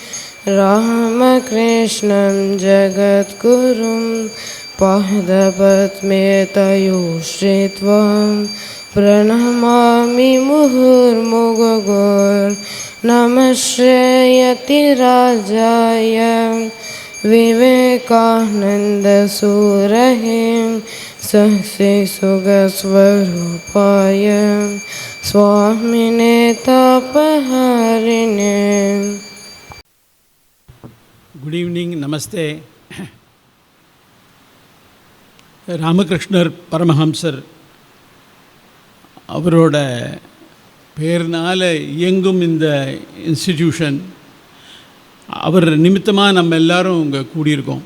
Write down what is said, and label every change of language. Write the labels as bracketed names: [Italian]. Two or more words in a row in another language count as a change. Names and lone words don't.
[Sanskrit] रामकृष्णं जगद्गुरुं पादपद्मे तयोः श्रित्वा प्रणमामि मुहुर्मुहुर्नमः श्रेयतिराजाय विवेकानन्दसूरये शशिसुखस्वरूपाय स्वामिने तापहारिणे. [English] good evening, நமஸ்தே. [Tamil] ராமகிருஷ்ணர் பரமஹம்சர் அவரோட பேர்னால் இயங்கும் இந்த இன்ஸ்டிடியூஷன், அவர் நிமித்தமாக நம்ம எல்லோரும் இங்கே கூடியிருக்கோம்.